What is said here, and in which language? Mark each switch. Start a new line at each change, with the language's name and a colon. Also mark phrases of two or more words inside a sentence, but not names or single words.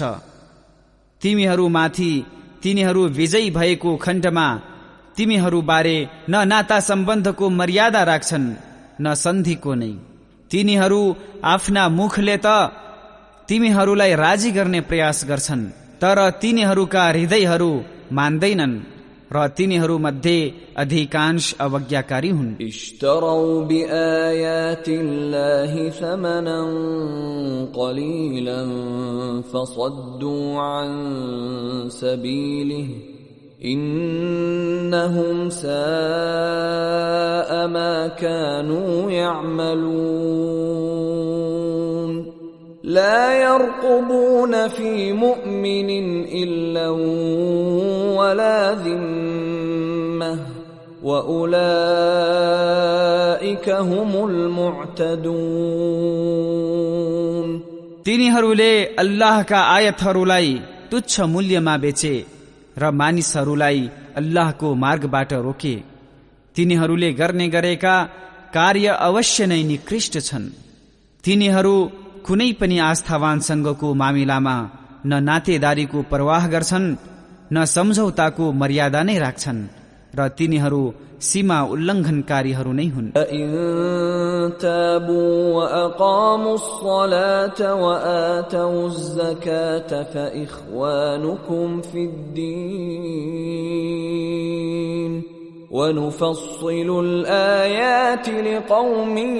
Nepali: तिमीहरूमाथि तिनीहरू विजयी भएको खण्डमा तिमीहरू बारे न नाता सम्बन्धको मर्यादा राख्छन् न सन्धिको नै। तिनीहरू आफ्ना मुखले त तिमीहरूलाई राजी गर्ने प्रयास गर्छन्, तर तिनीहरूका हृदयहरू मान्दैनन्। र तिनीहरूमध्ये अधिकांश अवज्ञाकारी हुन्।
Arabic: اشتروا بآيات الله ثمنا قليلا فصدوا عن سبيله إنهم ساء ما كانوا يعملون لا يرقبون في مؤمن إلا ولا ذمة وأولئك هم المعتدون।
Nepali: तिनीहरूले अल्लाहका आयतहरूलाई तुच्छ मूल्यमा बेचे र मानिसहरूलाई अल्लाहको मार्गबाट रोके। तिनीहरूले गर्ने गरेका कार्य अवश्य नै निकृष्ट छन्। तिनीहरू कुनै पनि आस्थावानसँगको मामिलामा न नातेदारीको प्रवाह गर्छन् न सम्झौताको मर्यादा नै राख्छन् र तिनीहरू सीमा उल्लङ्घनकारीहरू नै हुन्।
Arabic: إن تابوا وأقاموا الصلاة وآتوا الزكاة فإخوانكم في الدين ونفصل الآيات لقوم